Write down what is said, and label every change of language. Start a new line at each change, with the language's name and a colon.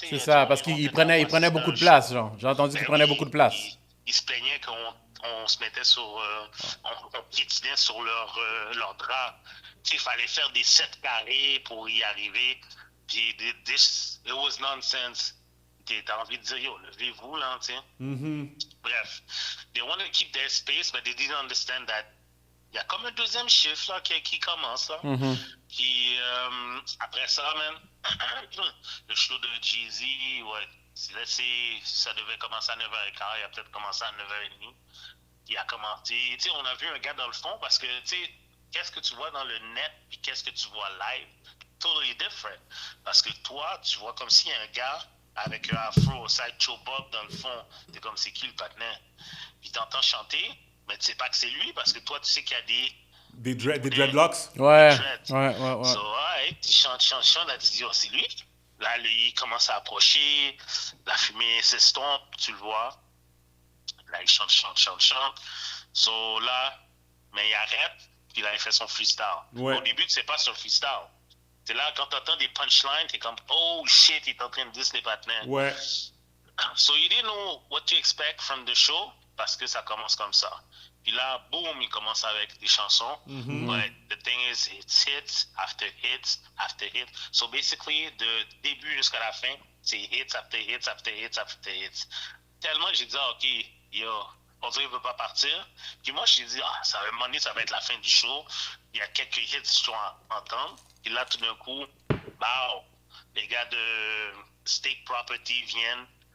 French: C'est ça, parce qu'il prenait beaucoup de place, genre. J'ai entendu qu'il prenait beaucoup de place. Ils se plaignaient qu'on se mettait on piétinait sur leur drap. Tu sais, il fallait faire des 7 carrés pour y arriver. Puis,
English: it was nonsense.
French: T'as envie de dire, yo, levez-vous, là, tu sais. Bref,
English: they want to keep their space, but they didn't understand that
French: il y a comme un 2e chiffre là, qui commence. Là. Puis après ça, man, le show de Jay-Z, ouais, Ça devait commencer à 9h15, il a peut-être commencé à 9h30. Il a commenté. Tu sais, on a vu un gars dans le fond parce que, tu sais, qu'est-ce que tu vois dans le net puis qu'est-ce que tu vois live?
English: Totally different.
French: Parce que toi, tu vois comme s'il y a un gars avec un afro, sideshow bob dans le fond. T'es comme, c'est qui le patinet? Puis t'entends chanter, mais tu sais pas que c'est lui parce que toi, tu sais qu'il y a Des dreadlocks? Ouais, dreads. ouais, ouais, ouais. So, ouais, tu chantes, là, tu dis, oh, c'est lui. Là, il commence à approcher, la fumée s'estompe, tu le vois. Là, il chante. So, là, mais il arrête, puis là, il fait son freestyle. Ouais. Au début, tu sais pas sur le freestyle. C'est là, quand t'entends des punchlines, t'es comme, oh shit, il est en train de dire les partenaires. Ouais.
English: So, you didn't know what to expect from the show,
French: parce que ça commence comme ça. Puis là, boum, il commence avec des chansons.
English: But the thing is, it's hits after hits after hits. So basically,
French: de début jusqu'à la fin, c'est
English: hits after hits after hits after hits.
French: Tellement que j'ai dit, ok, yo, on dirait qu'il ne veut pas partir. Puis moi, j'ai dit, ça va demander, ça va être la fin du show. Il y a quelques hits que je dois entendre. Puis là, tout d'un coup, wow, les gars de State Property viennent.